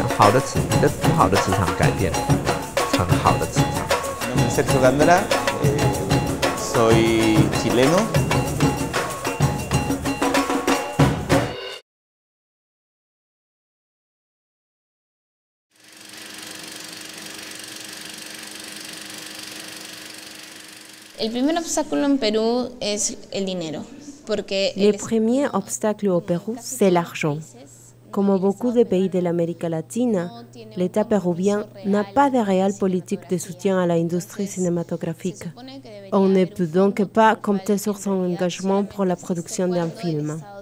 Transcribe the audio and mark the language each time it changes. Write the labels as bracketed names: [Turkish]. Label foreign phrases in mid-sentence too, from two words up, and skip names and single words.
[Chinese] 你的不好的磁场改变成好的磁场。 [Spanish] Mi nombre es Sergio Gándara, soy chileno. El primer obstáculo en Perú es el dinero, porque [French] Le premier obstacle au Pérou, c'est l'argent. Comme beaucoup de pays de l'Amérique latine, l'État péruvien n'a pas de réelle politique de soutien à l'industrie cinématographique. On ne peut donc pas compter sur son engagement pour la production d'un film.